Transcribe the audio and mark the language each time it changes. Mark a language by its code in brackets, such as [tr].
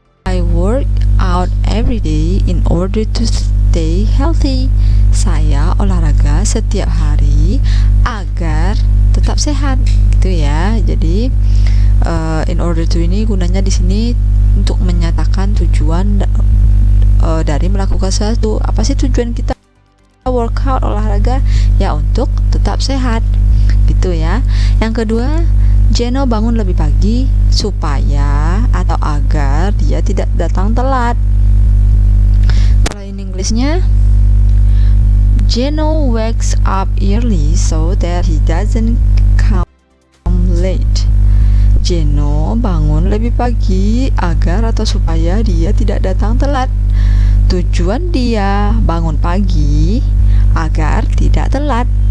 [en] I work out every day in order to stay healthy. [id] Saya olahraga setiap hari agar tetap sehat, gitu ya. Jadi in order to ini gunanya di sini untuk menyatakan tujuan dari melakukan sesuatu. Apa sih tujuan kita workout, olahraga? Ya untuk tetap sehat, gitu ya. Yang kedua, Jeno bangun lebih pagi supaya atau agar dia tidak datang telat. Kalau [en] in Englishnya, Jeno wakes up early so that he doesn't come late. [id] Jeno bangun lebih pagi agar atau supaya dia tidak datang telat. Tujuan dia bangun pagi agar tidak telat.